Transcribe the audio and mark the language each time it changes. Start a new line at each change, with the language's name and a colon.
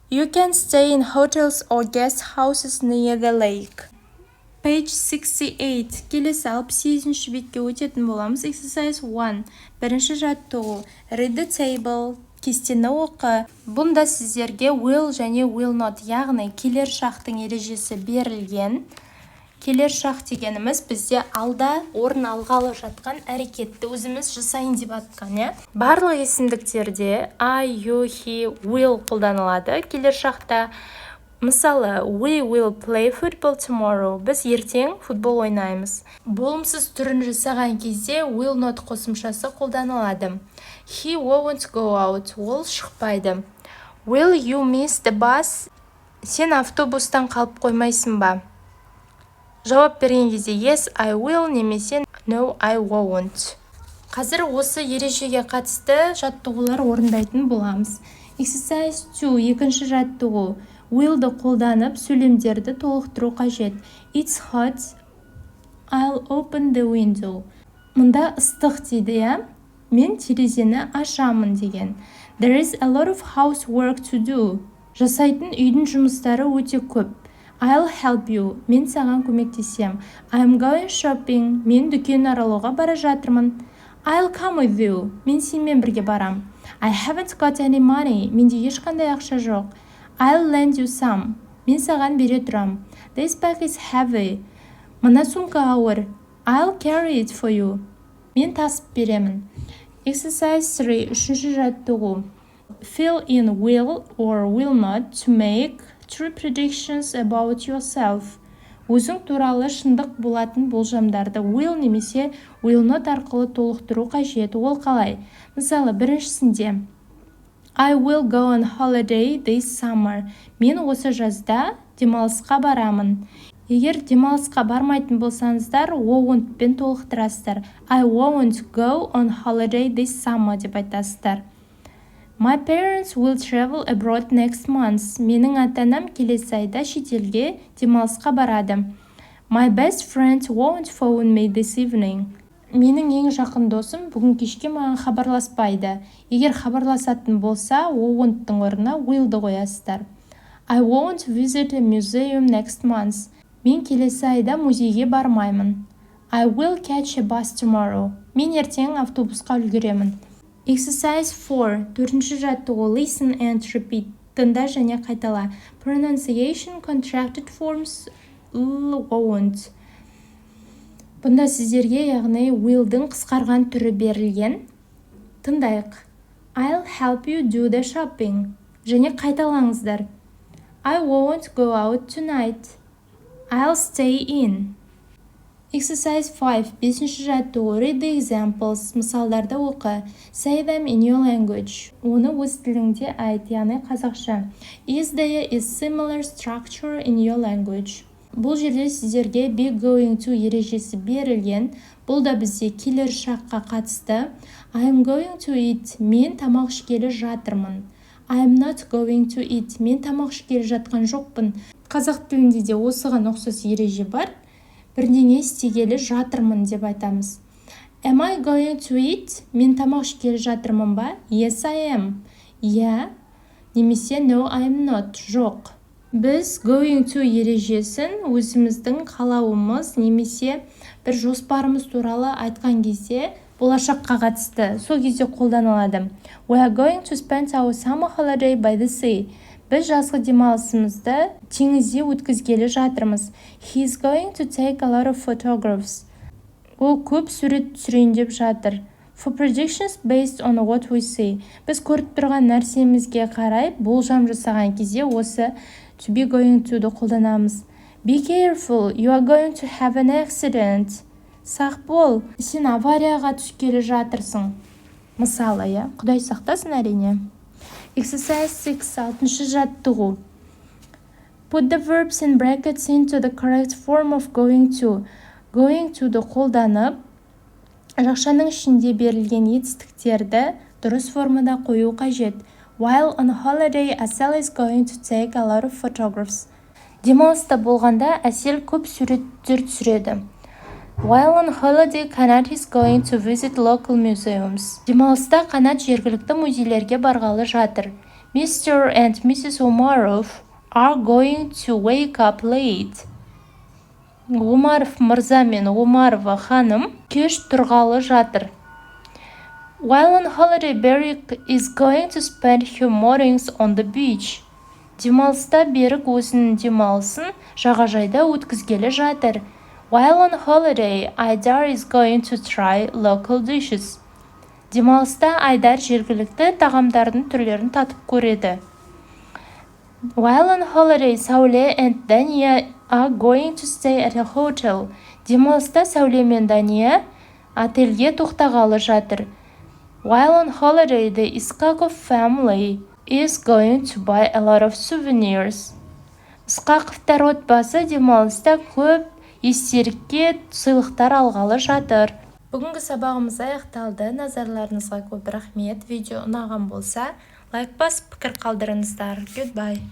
English: You can stay in hotels or guest houses near the lake. Page 68.
Kazakh: Келесі 68-ші бетке өтетін боламыз.
English: Exercise 1.
Kazakh: Бірінші жаттығу.
English: Read the table.
Kazakh: Кестені оқы. Бұнда сіздерге will және will not, яғни келер шақтың ережесі берілген. Келер шақ дегеніміз бізде алда орын алғалы жатқан әрекетті өзіміз жасайын деп атқан. Барлық есімдіктерде I, you, he, will қолданылады. Келер шақта мысалы,
English: we will play football tomorrow.
Kazakh: Біз ертең футбол ойнаймыз. Болымсыз түрін жасаған кезде will not қосымшасы қолданылады.
English: He won't go out.
Kazakh: Ол шықпайды.
English: Will you miss the bus?
Kazakh: Сен автобустан қалып қоймайсың ба? Жауап берген кезде
English: yes, I will
Kazakh: немесе
English: no, I won't.
Kazakh: Қазір осы ережеге қатысты жаттығулар орындайтын боламыз.
English: Exercise 2.
Kazakh: Екінші жаттығу. Will'ді қолданып, сөйлемдерді толықтыру қажет.
English: It's hot. I'll open the window.
Kazakh: Мұнда ыстық дейді, мен терезені ашамын деген.
English: There is a lot of housework to do.
Kazakh: Жасайтын үйдің жұмыстары өте көп.
English: I'll help you.
Kazakh: Мен саған көмектесем.
English: I'm going shopping.
Kazakh: Мен дүкен аралауға бара жатырмын.
English: I'll come with you.
Kazakh: Мен сенімен бірге барам.
English: I haven't got any money.
Kazakh: Менде ешқандай ақша жоқ.
English: I'll lend you some.
Kazakh: Мен саған бере тұрам.
English: This bag is heavy.
Kazakh: Мына сумка ауыр.
English: I'll carry it for you.
Kazakh: Мен тасып беремін.
English: Exercise 3.
Kazakh: Үшінші жаттығу.
English: Fill in will or will not to make true predictions about yourself.
Kazakh: Өзің туралы шындық болатын болжамдарды will немесе will not арқылы толықтыру қажет. Ол қалай? Мысалы, біріншісінде
English: I will go on holiday this summer.
Kazakh: Мен осы жазда демалысқа барамын. Егер демалысқа бармайтын болсаңыздар, won't-пен толықтырасыздар.
English: I won't go on holiday this summer
Kazakh: деп айтасыздар.
English: My parents will travel abroad next month.
Kazakh: Менің ата-анам келесі айда шетелге демалысқа барады.
English: My best friend won't phone me this evening.
Kazakh: Менің ең жақын досым бүгін кешке маған хабарласпайды. Егер хабарласатын болса, won't-тың орнына will-ді қоясыздар.
English: I won't visit a museum next month.
Kazakh: Мен келесі айда музейге бармаймын.
English: I will catch a bus tomorrow.
Kazakh: Мен ертең автобусқа үлгеремін.
English: Exercise 4.
Kazakh: Төртінші жаттығу.
English: Listen and repeat.
Kazakh: Тыңда және қайтала.
English: Pronunciation contracted forms won't.
Kazakh: Бұнда сіздерге, яғни will-дің қысқарған түрі берілген. Тыңдайық.
English: I'll help you do the shopping.
Kazakh: Және қайталаңыздар.
English: I won't go out tonight. I'll stay in. Exercise 5.
Kazakh: Бесінші жаттығу.
English: Read the examples.
Kazakh: Мысалдарды оқы.
English: Say them in your language.
Kazakh: Оны өз тіліңде айт, яғни қазақша.
English: Is there a similar structure in your language?
Kazakh: Бұл жерде сіздерге be going to ережесі берілген. Бұл да бізде келер шаққа қатысты.
English: I'm going to eat.
Kazakh: Мен тамақ ішкелі жатырмын.
English: I'm not going to eat.
Kazakh: Мен тамақ ішкелі жатқан жоқпын. Қазақ тілінде де осыған ұқсас ереже бар. Бірдеңе істегелі жатырмын деп айтамыз.
English: Am I going to eat?
Kazakh: Мен тамақ ішкелі жатырмын ба?
English: Yes, I am. Yeah.
Kazakh: Немесе
English: no, I'm not.
Kazakh: Жоқ. Біз going to ережесін өзіміздің қалауымыз немесе бір жоспарымыз туралы айтқан кезде болашаққа қатысты. Сол кезде қолданылады.
English: We are going to spend our summer holiday by the sea.
Kazakh: Біз жазғы демалысымызды теңізде өткізгелі жатырмыз.
English: He is going to take a lot of photographs.
Kazakh: Ол көп сурет түсірейін деп жатыр.
English: For predictions based on what we see.
Kazakh: Біз көріп тұрған нәрсемізге қарай болжам жасаған кезде осы to be going to-ды қолданамыз.
English: Be careful, you are going to have an accident.
Kazakh: Сақ бол, сен аварияға түскелі жатырсың. Мысалы, Құдай сақтасын әрине.
English: Exercise 6.
Kazakh: 6-шы жаттығу.
English: Put the verbs in brackets into the correct form of going to. Going to-ды қолданып,
Kazakh: Жақшаның ішінде берілген етістіктерді дұрыс формада қою қажет.
English: While on holiday, Asel is going to take a lot of photographs.
Kazakh: Демалыста болғанда Әсел көп суреттер түсіреді.
English: While on holiday, Qanat is going to visit local museums.
Kazakh: Демалыста Qanat жергілікті музейлерге барғалы жатыр.
English: Mr. and Mrs. Umarov are going to wake up late.
Kazakh: Умаров мырза мен Умарова ханым кеш тұрғалы жатыр.
English: While on holiday, Берік is going to spend her mornings on the beach.
Kazakh: Демалыста Берік өзінің демалысын жағажайда өткізгелі жатыр.
English: While on holiday, Айдар is going to try local dishes.
Kazakh: Демалыста Айдар жергілікті тағамдардың түрлерін татып көреді.
English: While on holiday, Сәуле and Дания are going to stay at a hotel.
Kazakh: Демалыста Сәуле мен Дания отельге тоқтағалы жатыр.
English: While on holiday, the Исқақов family is going to buy a lot of souvenirs.
Kazakh: Исқақовтар отбасы демалыста көп естелікке сыйлықтар алғалы жатыр. Бүгінгі сабағымыз аяқталды. Назарларыңызға көп рахмет. Видео ұнаған болса, лайк басып пікір қалдырыңыздар.
English: Goodbye.